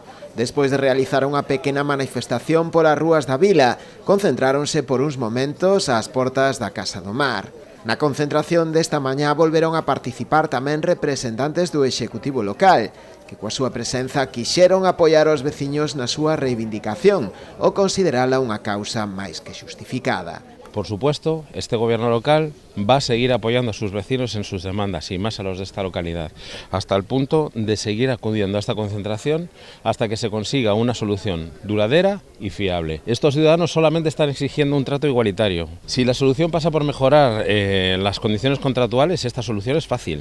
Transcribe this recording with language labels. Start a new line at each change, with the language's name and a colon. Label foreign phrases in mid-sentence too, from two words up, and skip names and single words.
Galician: Despois de realizar unha pequena manifestación polas rúas da vila, concentráronse por uns momentos ás portas da Casa do Mar. Na concentración desta mañá volveron a participar tamén representantes do Executivo local, que coa súa presenza quixeron apoiar os veciños na súa reivindicación ou considerala unha causa máis que xustificada.
Spanish: Por supuesto, este gobierno local va a seguir apoyando a sus vecinos en sus demandas y más a los de esta localidad, hasta el punto de seguir acudiendo a esta concentración hasta que se consiga una solución duradera y fiable. Estos ciudadanos solamente están exigiendo un trato igualitario. Si la solución pasa por mejorar las condiciones contractuales, esta solución es fácil.